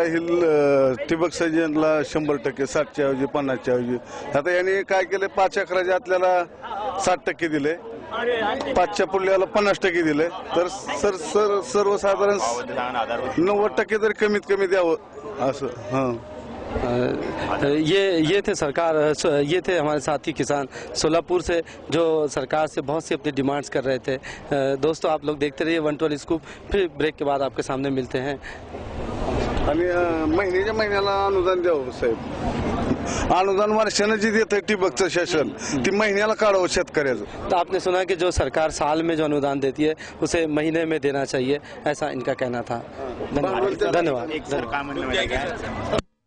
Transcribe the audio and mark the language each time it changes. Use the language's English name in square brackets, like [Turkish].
[Marathi] ही ठिबक सिंचनला 100%, 60च्या ऐवजी 50च्या ऐवजी. आता यांनी काय केलं, 5 एकराच्या आतल्याला 60% दिले, 5च्या पुढल्याला 50% दिले, तर सर्वसाधारण 90% तरी कमीत कमी द्यावं असं. [Hindi] हाँ, ये थे सरकार, ये थे हमारे साथी किसान सोलापुर से जो सरकार से बहुत सी अपनी डिमांड्स कर रहे थे. दोस्तों आप लोग देखते रहिए 112 स्कूप. फिर ब्रेक के बाद आपके सामने मिलते हैं. [Marathi] आणि महिन्याच्या महिन्याला अनुदान द्यावं साहेब. अनुदान वर्षानं जी देत आहे ठिबकचं शासन, ती महिन्याला काढावं शेतकऱ्याचं. [Hindi] तो आपने सुना कि जो सरकार साल में जो अनुदान देती है उसे महीने में देना चाहिए, ऐसा इनका कहना था. धन्यवाद.